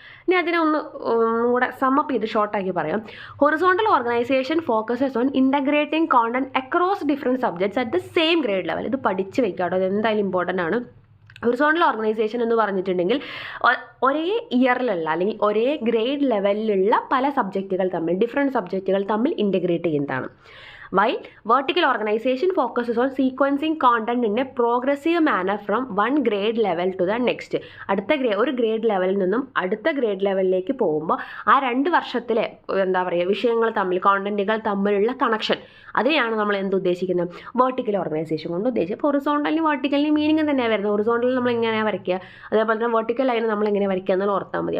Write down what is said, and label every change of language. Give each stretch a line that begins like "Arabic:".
Malayalam: ഇനി അതിനെ ഒന്നുകൂടെ സമ്മപ്പ് ചെയ്ത് ഷോർട്ടാക്കി പറയാം.
English: Horizontal organisation focuses on integrating content across different subjects at the same grade level.
Malayalam: ഇത് പഠിച്ച് വെക്കാട്ടോ, അത് എന്തായാലും ഇമ്പോർട്ടൻ്റ് ആണ്. ഹൊറിസോണ്ടൽ ഓർഗനൈസേഷൻ എന്ന് പറഞ്ഞിട്ടുണ്ടെങ്കിൽ ഒരേ ഇയറിലുള്ള അല്ലെങ്കിൽ ഒരേ ഗ്രേഡ് ലെവലിലുള്ള പല സബ്ജക്റ്റുകൾ തമ്മിൽ ഡിഫറെൻറ്റ് സബ്ജക്റ്റുകൾ തമ്മിൽ ഇൻ്റഗ്രേറ്റ് ചെയ്യുന്നതാണ്.
English: While vertical organization focuses on sequencing content in a progressive manner from one grade level to the next.
Malayalam: ഒരു ഗ്രേഡ് ലെവലിൽ നിന്നും അടുത്ത ഗ്രേഡ് ലെവലിലേക്ക് പോകുമ്പോൾ ആ 2 വർഷത്തിലെ എന്താ പറയുക വിഷയങ്ങൾ തമ്മിൽ കോണ്ടന്റുകൾ തമ്മിലുള്ള കണക്ഷൻ, അതിനെയാണ് നമ്മൾ ഉദ്ദേശിക്കുന്നത് വെർട്ടിക്കൽ ഓർഗനൈസേഷൻ കൊണ്ട് ഉദ്ദേശിച്ചത്. ഇപ്പോൾ ഹൊറിസോണ്ടലിനും വെർട്ടിക്കലിനും മീനിങ് തന്നെയാണ് വരുന്നത്. ഹൊറിസോണ്ടലിൽ നമ്മൾ എങ്ങനെയാണ് വരയ്ക്കുക, അതേപോലെ തന്നെ വെർട്ടിക്കൽ ലൈൻ നമ്മൾ എങ്ങനെ വരയ്ക്കുക എന്നുള്ള ഓർത്താൽ മതി.